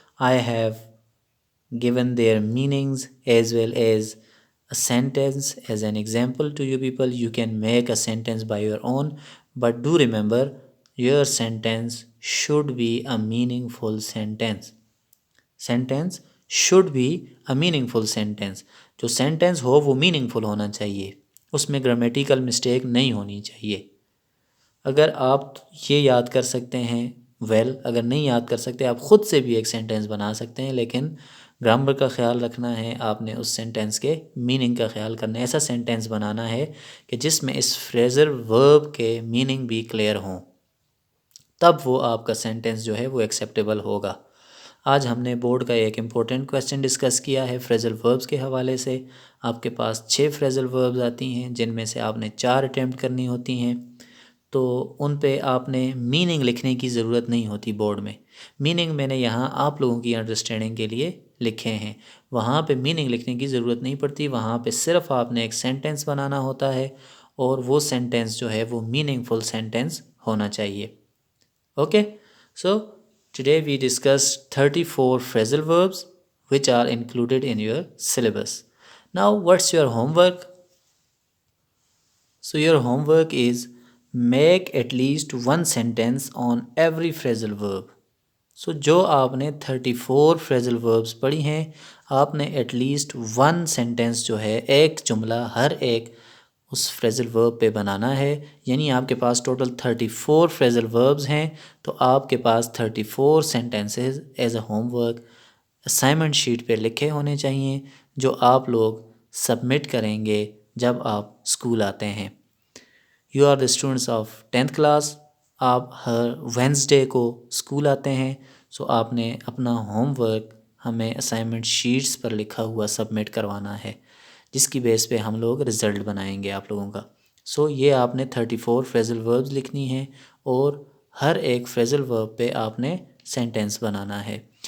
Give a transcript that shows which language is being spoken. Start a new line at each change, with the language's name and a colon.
English: I have given their meanings as well as a sentence as an example to you people. You can make a sentence by your own, but do remember your sentence should be a meaningful sentence. Sentence should be a meaningful sentence.
Urdu: جو sentence ہو وہ meaningful ہونا چاہیے, اس میں grammatical mistake نہیں ہونی چاہیے. اگر آپ یہ یاد کر سکتے ہیں اگر نہیں یاد کر سکتے آپ خود سے بھی ایک سینٹینس بنا سکتے ہیں, لیکن گرامر کا خیال رکھنا ہے, آپ نے اس سینٹینس کے میننگ کا خیال کرنا ہے. ایسا سینٹینس بنانا ہے کہ جس میں اس فریزر ورب کے میننگ بھی کلیئر ہوں, تب وہ آپ کا سینٹینس جو ہے وہ ایکسیپٹیبل ہوگا. آج ہم نے بورڈ کا ایک امپورٹنٹ کویسچن ڈسکس کیا ہے فریزل وربز کے حوالے سے. آپ کے پاس 6 فریزل وربز آتی ہیں جن میں سے آپ نے 4 اٹیمپٹ کرنی ہوتی ہیں, تو ان پہ آپ نے میننگ لکھنے کی ضرورت نہیں ہوتی بورڈ میں. میننگ میں نے یہاں آپ لوگوں کی انڈرسٹینڈنگ کے لیے لکھے ہیں, وہاں پہ میننگ لکھنے کی ضرورت نہیں پڑتی. وہاں پہ صرف آپ نے ایک سینٹینس بنانا ہوتا ہے, اور وہ سینٹینس جو ہے وہ میننگ فل سینٹینس ہونا چاہیے.
English: Okay, so today we discussed 34 phrasal verbs which are included in your syllabus. Now what's your homework? So your homework is make at least one sentence on every phrasal verb.
Urdu: So جو آپ نے 34 phrasal verbs پڑھی ہیں, آپ نے
English: at least one sentence
Urdu: جو ہے, ایک جملہ ہر ایک اس phrasal verb پہ بنانا ہے. یعنی آپ کے پاس ٹوٹل 34 phrasal verbs ہیں, تو آپ کے پاس 34 sentences as a home work assignment sheet پہ لکھے ہونے چاہیے, جو آپ لوگ سبمٹ کریں گے جب آپ اسکول آتے ہیں.
English: You are the students of 10th class.
Urdu: آپ ہر وینسڈے کو اسکول آتے ہیں, سو آپ نے اپنا ہوم ورک ہمیں اسائنمنٹ شیٹس پر لکھا ہوا سبمٹ کروانا ہے, جس کی بیس پہ ہم لوگ رزلٹ بنائیں گے آپ لوگوں کا. سو یہ آپ نے 34 phrasal verbs لکھنی ہے, اور ہر ایک phrasal verb پہ آپ نے سینٹینس بنانا ہے.